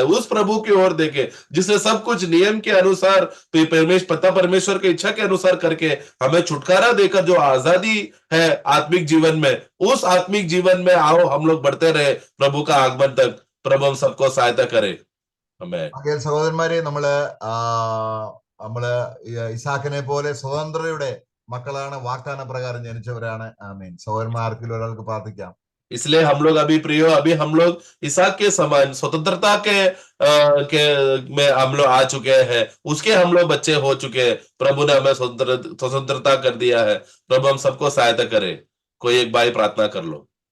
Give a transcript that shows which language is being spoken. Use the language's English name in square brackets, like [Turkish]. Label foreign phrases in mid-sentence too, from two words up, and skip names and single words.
[Hindi] उस प्रभु की ओर देखे जिसने सब कुछ नियम के अनुसार, परमेश्वर की इच्छा के अनुसार करके हमें छुटकारा देकर जो आजादी है आत्मिक जीवन में, उस आत्मिक जीवन में आओ हम लोग बढ़ते रहे प्रभु का आगमन तक। प्रभु हम सबको सहायता करे। हमें [Malayalam] ആകയാൽ സഹോദരന്മാരെ നമ്മള് ഇസാക്കിനെ പോലെ സ്വതന്ത്രയുടെ മക്കളാണ്, വാഗ്ദാന പ്രകാരം ജനിച്ചവരാണ്. ആമേൻ. സഹോദരന്മാർക്കിൽ ഒരാൾക്ക് പ്രാർത്ഥിക്കാം. [Hindi] इसलिए हम लोग अभी हम लोग इसहाक के समान स्वतंत्रता के में हम लोग आ चुके हैं, उसके हम लोग बच्चे हो चुके हैं। प्रभु ने हमें स्वतंत्रता कर दिया है। प्रभु हम सबको सहायता करे। कोई एक भाई प्रार्थना कर लो।